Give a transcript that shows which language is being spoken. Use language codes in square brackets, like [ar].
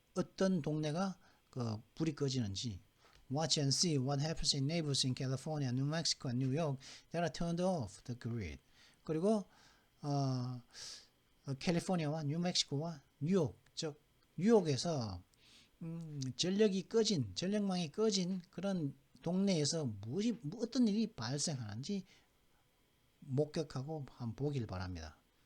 [ko] 어떤 동네가 그 불이 꺼지는지. [en] Watch and see what happens in neighborhoods in California, New Mexico, and New York that are turned off the grid. [ko] 그리고 캘리포니아와 뉴멕시코와 뉴욕, 즉 뉴욕에서 전력망이 꺼진 그런 동네에서 어떤 일이 발생하는지 목격하고 한번 보길 바랍니다.